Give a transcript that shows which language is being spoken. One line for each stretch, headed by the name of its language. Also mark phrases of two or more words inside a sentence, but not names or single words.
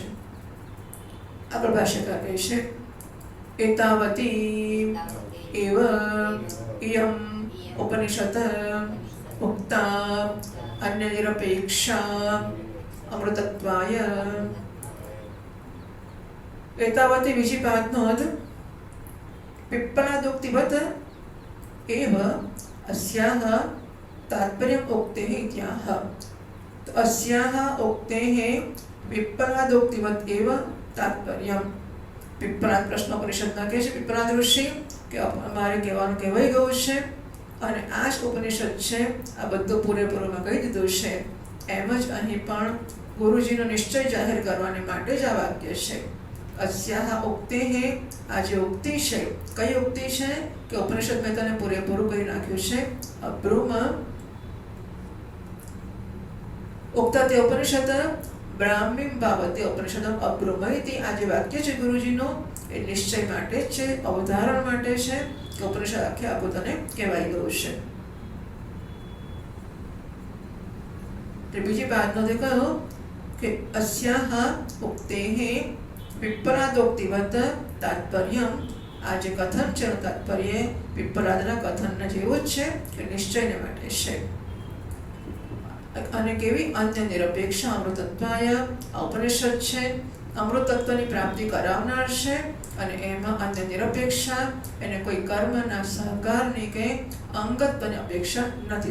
Gujarati: આગળ ભાષ્યકાર કહે છે
Sanskrit: એતાવતી એવ ઇયમ ઉપનિષદ ઉક્તા અન્ય નિરપેક્ષા અમૃતત્વાય.
Gujarati: એતાવતી બીજી વાત નોંધ.
Sanskrit: पिप्पलादोक्तिवत् एव अस्याः तात्पर्यम् उक्तेः इत्याह. अस्याः उक्तेः पिप्पलादोक्तिवत् एव तात्पर्यम्.
Gujarati: पिप्पलाद प्रश्नोपनिषदના કહે છે पिप्पलाद ઋષિ કે અમારે કહેવાનું કહેવાઈ ગયું છે અને આ જ ઉપનિષદ છે, આ બધું પૂરેપૂરમાં કહી દીધું છે. એમ જ અહીં પણ ગુરુજીનો નિશ્ચય જાહેર કરવાને માટે જ આ વાક્ય છે.
Sanskrit: अस्याः उक्तेः,
Gujarati: આ જે ઉક્તિ છે, કઈ ઉક્તિ છે કે ઉપનિષદ મેં તને પૂરેપૂરું કહી નાખ્યું છે.
Sanskrit: અબ્રુમ ઉક્તા તે ઉપનિષદ બ્રાહ્મીમ ભાવતે ઉપનિષદમ અબ્રુમૈતિ.
Gujarati: આ જે વાક્ય છે ગુરુજીનો એ નિશ્ચય માટે છે, અવધારણ માટે છે કે ઉપનિષદ આખે આખું તને કહેવાઈ ગયું છે. તે બીજી વાતનો તે કહ્યું કે
Sanskrit: अस्याः उक्तेः पिप्पलादोक्तिवत् तात्पर्यम्.
Gujarati: આ જે કથન છે તાત્પર્ય पिप्पलादના કથનના જેવું જ છે કે નિશ્ચયને માટે છે. અને કેવી
Sanskrit: અન્ય નિરપેક્ષ અમૃતત્વાય.
Gujarati: આ ઉપનિષદ છે, અમૃતત્વની પ્રાપ્તિ કરાવનાર છે અને એમાં
Sanskrit: અન્ય નિરપેક્ષા,
Gujarati: એને કોઈ કર્મના સહકારની કે અંગત્વની અપેક્ષા નથી.